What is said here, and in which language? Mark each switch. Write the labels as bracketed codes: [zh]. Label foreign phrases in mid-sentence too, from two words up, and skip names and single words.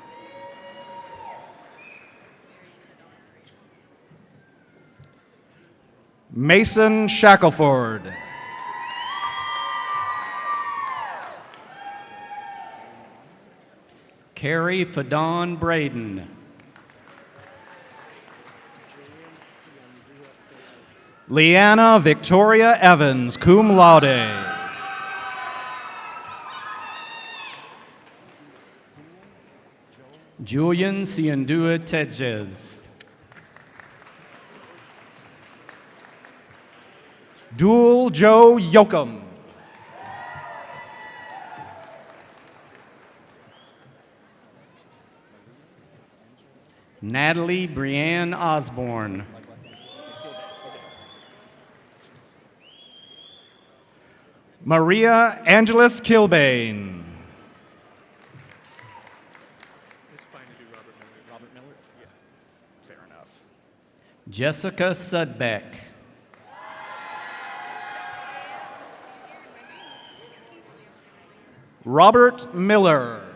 [en] Mason Shackelford. Carrie Fadon Braden. Leanna Victoria Evans, [la] cum laude. [en] Julian Siandua Tejes. Dual Joe Yoakum. Natalie Brianne Osborne. Maria Angeles Kilbane. Jessica Sudbeck. Robert Miller.